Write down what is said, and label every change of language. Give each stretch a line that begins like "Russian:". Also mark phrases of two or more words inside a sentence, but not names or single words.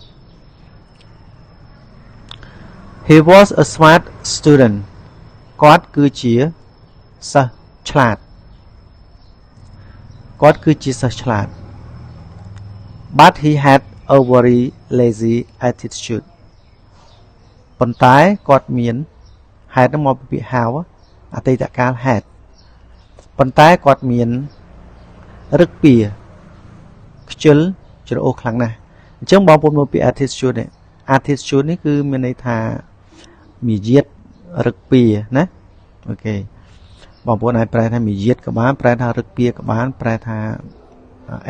English: He was a smart student
Khmer: គាត់គឺជាសិស្សឆ្លាត
English: but he had a very lazy attitude ប៉ុន្តែ
Khmer: គាត់មានហេតុនឹងមកពីពាក្យ have អតីតកាល had ប៉ុន្តែគាត់មានឫកពាខ្ជិលច្រអូសខ្លាំងណាស់អញ្ចឹងបងប្អូនមើលពី attitude នេះ attitude នេះគឺមានន័យថាមាយាទរឹកពាណាអូខេបងប្អូនអាចប្រែថាមាយាទក៏បានប្រែថារឹកពាក៏បានប្រែថាអ